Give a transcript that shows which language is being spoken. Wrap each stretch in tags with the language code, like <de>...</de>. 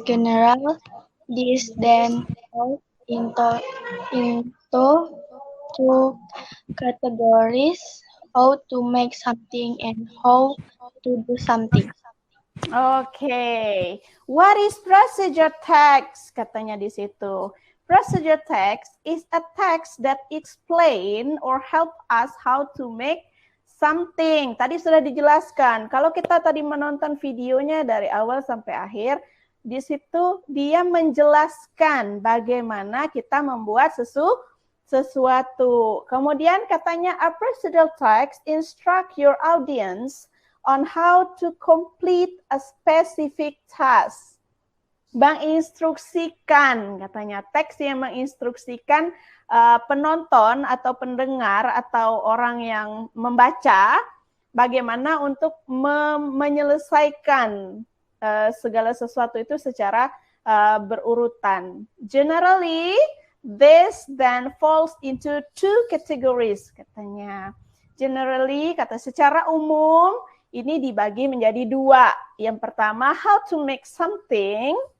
<en>General, this then falls into two categories: how to make something and how to do something. Okay, what is procedure text?</en> <id>Katanya di situ.</id> <en>Procedure text is a text that explain or help us how to make something.</en> <id>Tadi sudah dijelaskan. Kalau kita tadi menonton videonya dari awal sampai akhir, di situ dia menjelaskan bagaimana kita membuat sesuatu. Kemudian katanya</id> <en>a procedural text instruct your audience on how to complete a specific task.</en> <id>Menginstruksikan, katanya teks yang menginstruksikan penonton atau pendengar atau orang yang membaca bagaimana untuk menyelesaikan segala sesuatu itu secara berurutan.</id> <en>Generally, this then falls into two categories,</en> <id>katanya. Generally, kata secara umum, ini dibagi menjadi dua. Yang pertama,</id> <en>how to make something.</en>